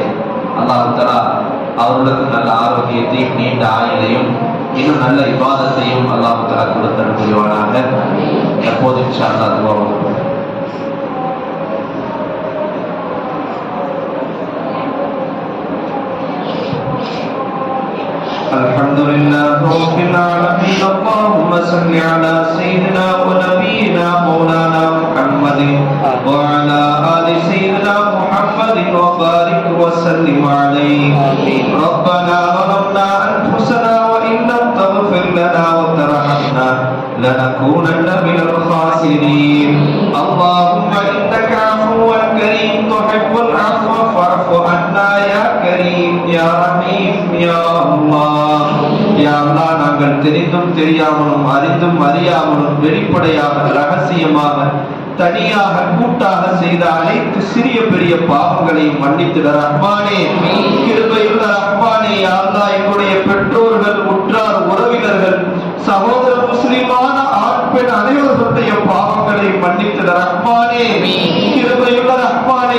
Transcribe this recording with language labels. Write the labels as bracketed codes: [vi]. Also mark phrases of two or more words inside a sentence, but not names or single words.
[ar] الله تعالى [ta] அவர்களுக்கு நல்ல ஆரோக்கியத்தையும் நீண்ட ஆயுளையும் இன்னும் நல்ல இபாதத்தையும் [ar] الله تعالى [ta] கொடுத்தல் புரிவானாக. [ar] எப்போது إن شاء الله துஆவும் الحمد لله رب العالمين. اللهم صل على سيدنا ونبينا مولانا محمد وعلى آل سيدنا محمد وبارك وسلم عليه. ربنا ظلمنا أنفسنا وإن لم تغفر لنا وترحمنا لنكونن من الخاسرين. اللهم إنك عفو كريم تحب العفو فاعف عنا يا كريم يا رحيم يا الله. يا الله, [ta] நாங்கள் தெரிந்தும் தெரியாமலும் அறிந்தும் அறியாமலும் வெளிப்படையாக ரகசியமாக தனியாக கூட்டாக செய்த அனைத்து சிறிய பெரிய பாவங்களையும் மன்னித்திட ரஹ்மானே, கிருபையுள்ள ரஹ்மானே. [ar] يا الله, [ta] எங்களுடைய பெற்றோர்கள், உற்றார், உறவினர்கள், சகோதர முஸ்லிமான ஆண் பெண் அனைவருடைய பாவங்களை மன்னித்திட ரஹ்மானே, கிருபையுள்ள ரஹ்மானே.